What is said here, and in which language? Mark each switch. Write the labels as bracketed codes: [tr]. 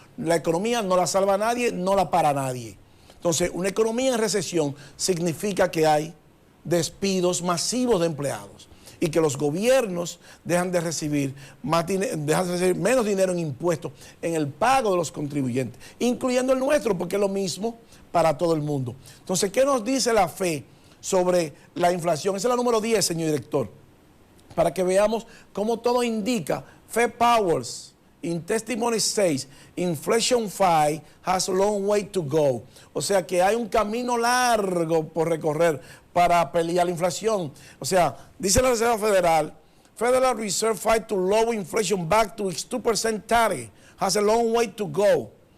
[es] La economía no la salva a nadie, no la para nadie. Entonces, una economía en recesión significa que hay despidos masivos de empleados y que los gobiernos dejan de recibir menos dinero en impuestos, en el pago de los contribuyentes, incluyendo el nuestro, porque es lo mismo para todo el mundo. Entonces, ¿qué nos dice la fe sobre la inflación? Esa es la número 10, señor director, para que veamos cómo todo indica. [en] Fed Powers in testimony says, inflation fight has a long way to go. [es] O sea que hay un camino largo por recorrer para pelear la inflación. O sea, dice la Reserva Federal, [en] Federal Reserve fight to lower inflation back to its 2% target has a long way to go.